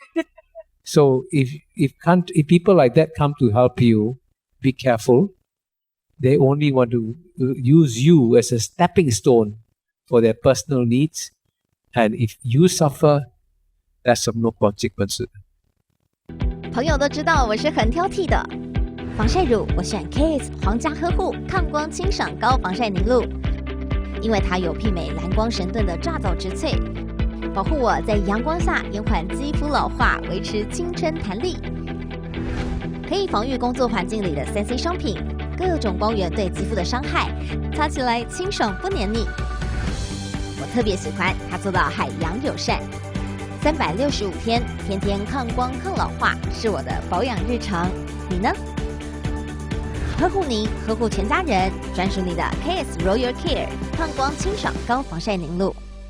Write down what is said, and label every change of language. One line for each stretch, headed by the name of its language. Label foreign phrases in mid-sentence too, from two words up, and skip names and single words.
English: So if people like that come to help you, be careful. They only want to use you as a stepping stone for their personal needs. And if you suffer, that's of no consequence.
Chinese: 朋友都知道我是很挑剔的，防曬乳我選 KS 皇家呵護抗光清爽高防曬凝露，因為它有媲美藍光神盾的抓藻植萃，保護我在陽光下延緩肌膚老化，維持青春彈力，可以防禦工作環境裡的3C 商品，各種光源對肌膚的傷害，擦起來清爽不黏膩。我特別喜歡它做到海洋友善，365天，天天抗光抗老化，是我的保養日常。你呢？呵護您，呵護全家人，專屬你的 KS Royal Care 抗光清爽高防曬凝露。